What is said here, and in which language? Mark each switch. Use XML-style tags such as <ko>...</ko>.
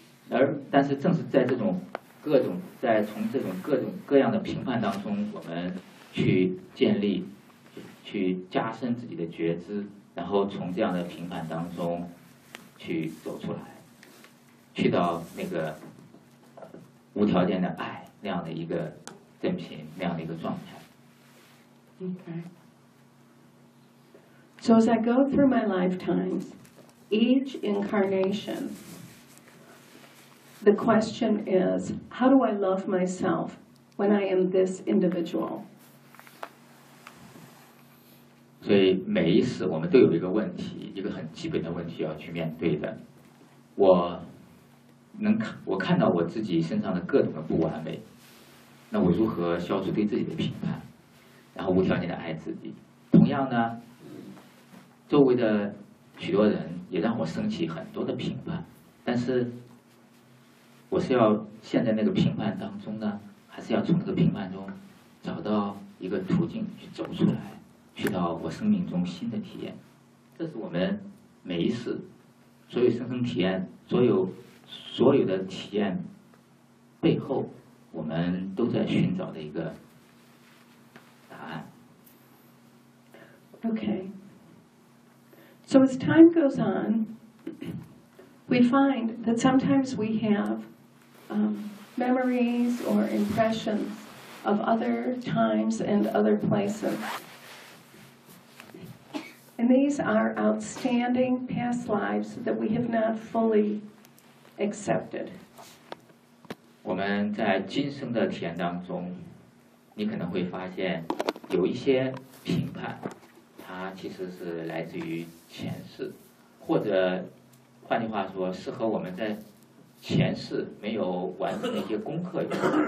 <zh>而但是正是在这种各种在从这种各种各样的评判当中，我们去建立去加深自己的觉知，然后从这样的评判当中去走出来，去到那个无条件的爱那样的一个正品那样的一个状态。</zh> <en>OK. So as I go through my lifetimes, each incarnation, the question is, how do I love myself when I am this individual?</en> <zh>所以每一次我们都有一个问题，一个很基本的问题要去面对的。我看到我自己身上的各种的不完美，那我如何消除对自己的评判，然后无条件的爱自己。同样呢，周围的许多人也让我升起很多的评判，但是我是要陷在那个评判当中呢，还是要从那个评判中找到一个途径去走出来，去到我生命中新的体验。这是我们每一次所有生生体验所有的体验背后我们都在寻找的一个答案。</zh> <en>Okay. So as time goes on, we find that sometimes we haveMemories or impressions of other times and other places. And these are outstanding past lives that we have not fully accepted.</en> <zh>我们在今生的体验当中，你可能会发现有一些评判，它其实是来自于前世，或者换句话说，是和我们在前世没有完成的一些功课有关，</zh>